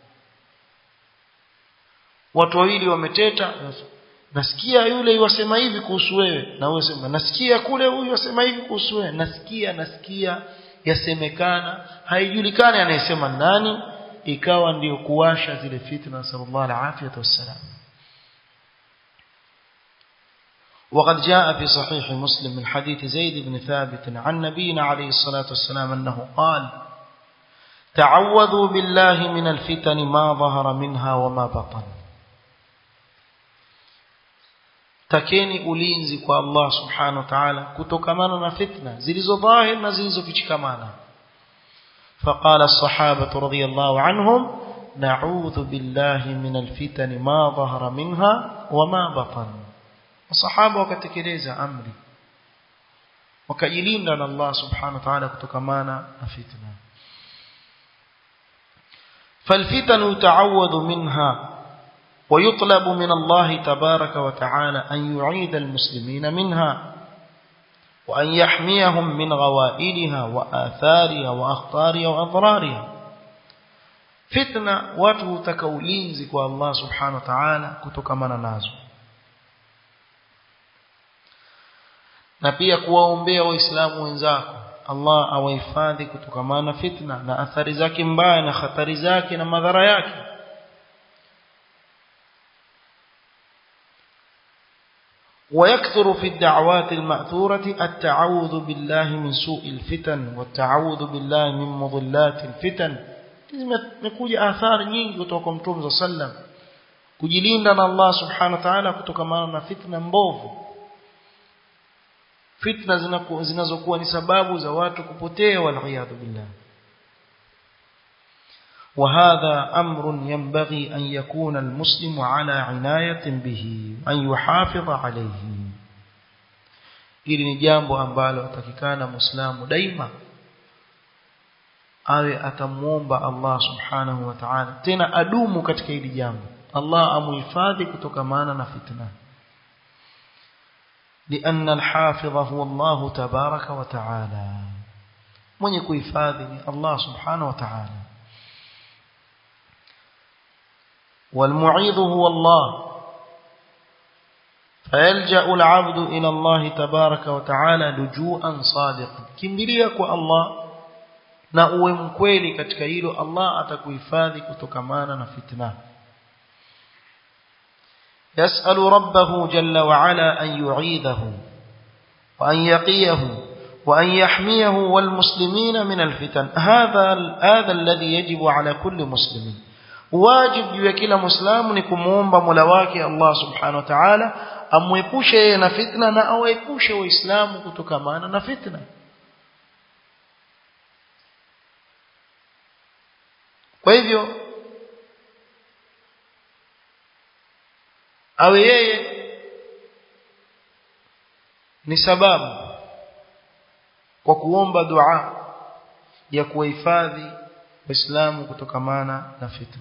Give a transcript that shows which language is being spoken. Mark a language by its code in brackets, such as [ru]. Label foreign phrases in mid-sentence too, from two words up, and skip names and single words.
[sw] watu wawili wameteta, nasikia yule yasema hivi kuhusu wewe, na wewe sema nasikia kule huyu yasema hivi kuhusu wewe, nasikia yasemekana, haijulikani anayesema nani, ikawa ndio kuwasha zile fitna. [ar] صلى الله عليه وسلم. وقد جاء في صحيح مسلم من حديث زيد بن ثابت عن نبينا عليه الصلاة والسلام أنه قال تعوذوا بالله من الفتن ما ظهر منها وما بطن. [sw] takeni ulinzi kwa [ar] الله سبحانه وتعالى [sw] kutokamana na fitna zilizo dhahir na zilizofichikamana. [ar] فقال الصحابة رضي الله عنهم نعوذ بالله من الفتن ما ظهر منها وما بطن. [sw] الصحابة wakatekeleza amri, wakajilinda na [ar] الله سبحانه وتعالى [sw] kutokamana na fitna. [ar] فالفتن يتعوذ منها ويطلب من الله تبارك وتعالى أن يعيد المسلمين منها وأن يحميهم من غوائلها وآثارها وأخطارها وأضرارها. [sw] فتنة watu takaulinzi kwa [ar] الله سبحانه وتعالى [sw] kutokamana nazo, na pia kuwaombea waislamu wenzako Allah awahifadhi kutokana na fitna na athari zake mbaya na hatari zake na madhara yake. [ar] ويكثر في الدعوات المأثورة التعوذ بالله من سوء الفتن والتعوذ بالله من مضلات الفتن. [sw] Zimekuja athari nyingi kutoka kwa Mtume sallam kujilinda na [ar] الله سبحانه وتعالى [sw] kutokana na fitna mbovu, fitna zinazokuwa ni sababu za watu kupotea [ar] والعياذ بالله. وهذا أمر ينبغي أن يكون المسلم على عناية به أن يحافظ عليه. [sw] Hili ni jambo ambalo atakikana Muislamu daima awe atamuomba [ar] الله سبحانه وتعالى, [sw] tena adumu katika hili jambo, Allah amuhifadhi kutokana na fitna. [ar] لأن الحافظ هو الله تبارك وتعالى, [sw] mwenye kuhifadhi ni [ar] الله سبحانه وتعالى. والمعيذ هو الله, فيلجأ العبد إلى الله تبارك وتعالى لجوءا صادقا. [sw] kimbilia kwa Allah na uwe mkweli katika hilo, Allah atakuhifadhi kutokana na fitna. [ar] يسأل ربه جل وعلا أن يعيذه وأن يقيه وأن يحميه والمسلمين من الفتن. هذا الذي يجب على كل مسلم. [sw] واجب juu ya kila muislamu ni kumuomba Mola wake [ar] الله سبحانه وتعالى [sw] amwepushe yeye na fitna na awaepushe waislamu kutokana na fitna. Kwa hivyo awe yeye ni sababu kwa kuomba dua ya kuhifadhi waislamu kutokana na fitna.